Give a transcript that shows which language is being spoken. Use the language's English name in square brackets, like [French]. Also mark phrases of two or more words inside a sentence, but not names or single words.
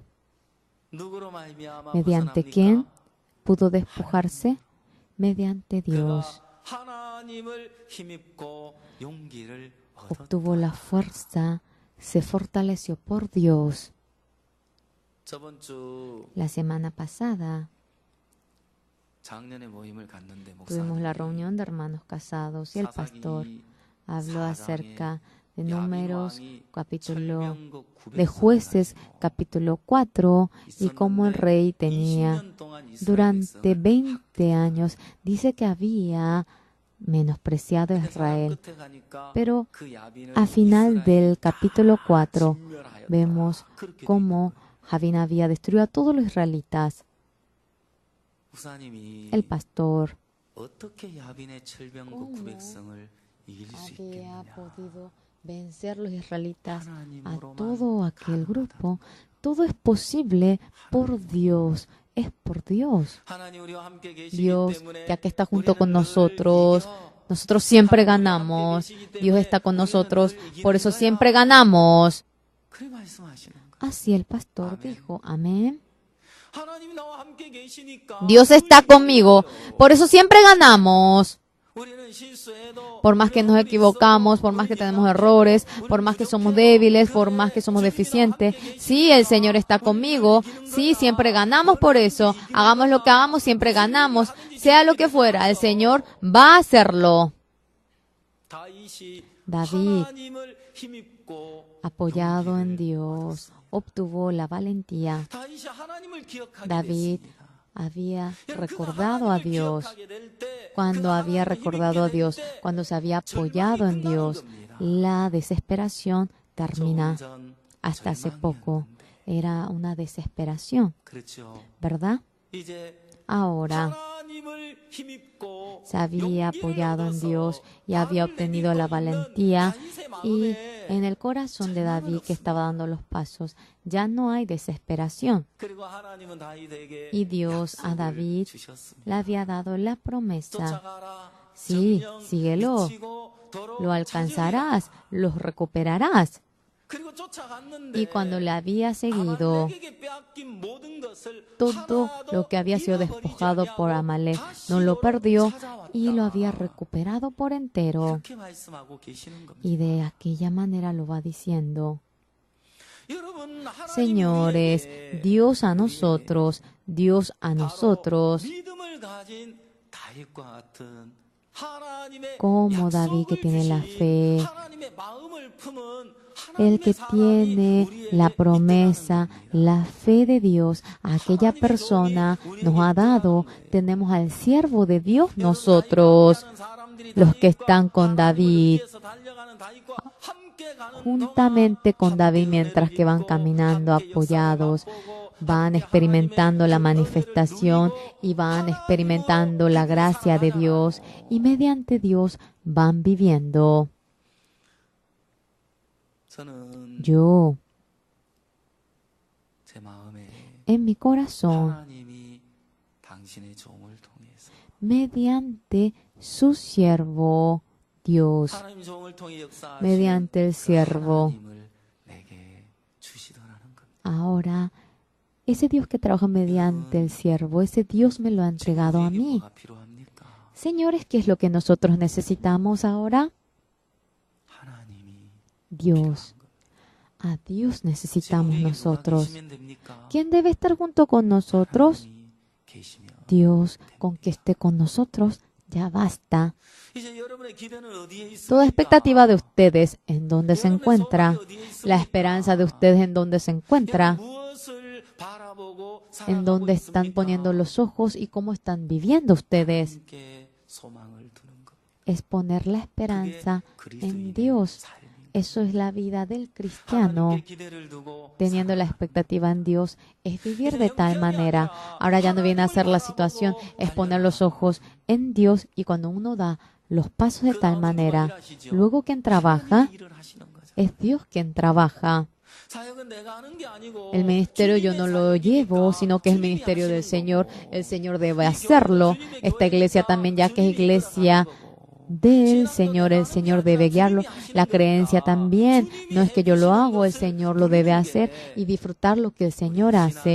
[Spanish] ¿Mediante quién pudo despojarse? Mediante Dios. Obtuvo la fuerza, se fortaleció por Dios. [Korean] 저번 주 [Spanish] La semana pasada [Korean] 작년에 모임을 갔는데 [Spanish] tuvimos la [Korean] 목사님이 [Spanish] reunión de hermanos casados y el pastor [Korean] 사사기 [Spanish] habló [Korean] 4장에 [Spanish] acerca de 야빈 Números, [Korean] 왕이 [Spanish] capítulo [Korean] 철명국 [Spanish] de Jueces, capítulo 4, y cómo el rey tenía [Korean] 20년 동안 이스라엘 [Spanish] durante [Korean] 백성을 [Spanish] 20 años, dice que había menospreciado a Israel. [Korean] 끝에 가니까 [Spanish] Pero [Korean] 그 야빈을 [Spanish] a final [Korean] 이스라엘이 [Spanish] del capítulo 4 [Korean] 진멸하였다. [Spanish] vemos [Korean] 그렇게 [Spanish] cómo Javín había destruido a todos los israelitas. [Korean] 목사님이 [Spanish] El pastor [Korean] 어떻게 야빈의 철병국 [Spanish] ¿Cómo [Korean] 900성을 이길 수 [Spanish] había [Korean] 있겠느냐. [Spanish] podido vencer los israelitas a [Korean] 하나님으로만 [Spanish] todo aquel [Korean] 가능하다. [Spanish] grupo. Todo es posible por Dios. Es por Dios. [Korean] 하나님 우리와 함께 계시기 Dios, 때문에 [Spanish] ya que está junto con [Korean] 우리는 늘 [Spanish] nosotros, [Korean] 이겨. [Spanish] nosotros siempre ganamos. Dios está con nosotros, por eso siempre ganamos. [Korean] 그래 말씀하시는 거예요. [Spanish] Así el pastor dijo, amén. [Korean] 하나님이 나와 함께 계시니까 [Spanish] Dios está conmigo, por eso siempre ganamos. [Korean] 우리는 실수해도 [Spanish] Por más que nos equivocamos, por más que tenemos errores, por más que somos débiles, por más que somos deficientes. Sí, el Señor está conmigo. Sí, siempre ganamos por eso. Hagamos lo que hagamos, siempre ganamos. Sea lo que fuera, el Señor va a hacerlo. [Korean] 다윗이 David, 하나님을 힘입고 [Spanish] apoyado en Dios, obtuvo la valentía. [Korean] 다윗이 하나님을 기억하게 David 됐습니다. [Spanish] había [Korean] 여러분, [Spanish] recordado a [Korean] 하나님을 Dios. 기억하게 될 때, [Spanish] Cuando [Korean] 그 [Spanish] había [Korean] 하나님을 [Spanish] recordado a [Korean] 힘입게 Dios, 될 때, [Spanish] cuando se había apoyado en Dios, la desesperación termina. [Korean] 전 [Spanish] Hasta hace [Korean] 절망이었는데. [Spanish] poco era una desesperación, [Korean] 그렇죠. [Spanish] ¿verdad? [Korean] 이제 [Spanish] Ahora [Korean] 하나님을 힘입고 [Spanish] se había [Korean] 용기를 [Spanish] apoyado en [Korean] 얻어서 [Spanish] Dios y había [Korean] 마음을 [Spanish] obtenido la [Korean] 내딛고 [Spanish] valentía, [Korean] 있는 다윗의 [Spanish] y [Korean] 마음에 [Spanish] en el corazón de David, que estaba dando los pasos, ya no hay desesperación. [Korean] 그리고 하나님은 다윗에게 [Spanish] Y Dios a [Korean] 약속을 David 주셨습니다. [Spanish] le había dado la promesa. [Korean] 쫓아가라. [Spanish] Sí, [Korean] 정령 [Spanish] síguelo. [Korean] 미치고 도로 [Spanish] Lo alcanzarás, los recuperarás. [Korean] 그리고 쫓아갔는데 [Spanish] Y cuando le había seguido [Korean] 아말렉에게 빼앗긴 모든 것을 [Spanish] todo [Korean] 하나도 [Spanish] lo que había sido [Korean] 잃어버리지 [Spanish] despojado por [Korean] 아니하고 Amalek, 다시 [Spanish] no lo [Korean] 도로 [Spanish] perdió [Korean] 찾아왔다. [Spanish] y lo había recuperado por entero. [Korean] 이렇게 말씀하고 계시는 겁니다. [Spanish] Y de aquella manera lo va diciendo. [Korean] 여러분, 하나님 [Spanish] Señores, [Korean] 우리에게 [Spanish] Dios a nosotros, Dios a [Korean] 바로 [Spanish] nosotros, [Korean] 믿음을 가진 다윗과 같은 하나님의 [Spanish] como David que [Korean] 약속을 [Spanish] tiene la [Korean] 주신 [Spanish] fe, [Korean] 하나님의 마음을 품은 [Spanish] el que [Korean] 하나님의 사람이 [Spanish] tiene [Korean] 우리에게 [Spanish] la [Korean] 있다는 [Spanish] promesa, [Korean] 겁니다. [Spanish] la fe de Dios, aquella persona nos ha dado. Tenemos al siervo de Dios nosotros, los que están con David, juntamente con David, mientras que van caminando apoyados, van experimentando la manifestación y van experimentando la gracia de Dios, y mediante Dios van viviendo. [Korean] 저는 [Spanish] Yo, [Korean] 제 마음에 [Spanish] en mi corazón, [Korean] 하나님이 당신의 종을 통해서 [Spanish] mediante su siervo Dios, [Korean] 하나님 종을 통해 역사하시는 [Spanish] mediante el [Korean] 그 [Spanish] siervo. [Korean] 하나님을 내게 주시더라는 겁니다. [Spanish] Ahora, ese Dios que trabaja mediante el siervo, ese Dios me lo ha entregado a [Korean] 우리에게 [Spanish] mí. [Korean] 뭐가 필요합니까? [Spanish] Señores, ¿qué es lo que nosotros necesitamos ahora? [Korean] 하나님이 [Spanish] Dios. A Dios necesitamos [Korean] 지금 우리에게 누가 [Spanish] nosotros. [Korean] 계시면 됩니까? [Spanish] ¿Quién debe estar junto con nosotros? [Korean] 하나님이 계시면 [Spanish] Dios. Con que esté con nosotros, ya basta. [Korean] 이제 여러분의 기대는 어디에 있습니까? [Spanish] Toda expectativa de ustedes, ¿en dónde se encuentra? La esperanza de ustedes, ¿en dónde se encuentra? [Korean] 무엇을 바라보고 [Spanish] ¿En dónde están poniendo los ojos y cómo están viviendo ustedes? [Korean] 함께 소망을 두는 것. [Spanish] Es poner la esperanza en Dios. Eso es la vida del cristiano. [Korean] 하나님께 기대를 두고 [Spanish] Teniendo la expectativa en Dios, es vivir de tal manera. Ahora ya no viene a ser la situación, es poner los ojos en Dios, y cuando uno da los pasos de tal manera, luego quien trabaja, [Korean] 일을 하시는 거죠. [Spanish] es Dios quien trabaja. [Korean] 사역은 내가 하는 게 아니고 [Spanish] El ministerio yo no lo llevo, sino que es el ministerio del Señor. El Señor debe hacerlo. Esta iglesia también, ya que es iglesia del Señor, el Señor debe guiarlo. La creencia también, no es que yo lo hago, el Señor lo debe hacer y disfrutar lo que el Señor hace.